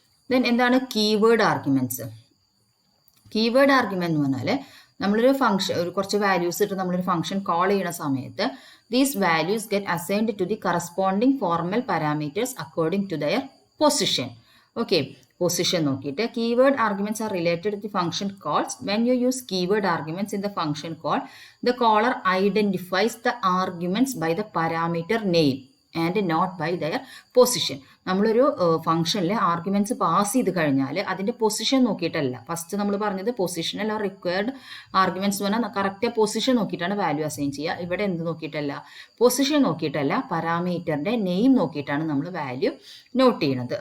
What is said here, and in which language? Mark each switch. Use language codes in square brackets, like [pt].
[ml] Then എന്താണ് keyword arguments? Keyword argument എന്ന് പറഞ്ഞാൽ നമ്മളൊരു ഫംഗ്ഷൻ, കുറച്ച് വാല്യൂസ് ഇട്ട് നമ്മളൊരു ഫംഗ്ഷൻ കോൾ ചെയ്യുന്ന സമയത്ത് [en] these values get assigned to the corresponding formal parameters according to their position. Okay, position നോക്കിയിട്ട് keyword arguments are related to the function calls. When you use keyword arguments in the function call, the caller identifies the arguments by the parameter name and not by their position. [ml] നമ്മളൊരു ഫംഗ്ഷനിൽ arguments pass ചെയ്ത് കഴിഞ്ഞാൽ അതിൻ്റെ position നോക്കിയിട്ടല്ല. First നമ്മൾ പറഞ്ഞത് positional or required arguments എന്ന് പറഞ്ഞാൽ കറക്റ്റ് പൊസിഷൻ നോക്കിയിട്ടാണ് വാല്യൂ അസൈൻ ചെയ്യുക. ഇവിടെ എന്ത് നോക്കിയിട്ടല്ല? പൊസിഷൻ നോക്കിയിട്ടല്ല, പാരാമീറ്ററിൻ്റെ നെയിം നോക്കിയിട്ടാണ് നമ്മൾ വാല്യൂ നോട്ട് ചെയ്യുന്നത്.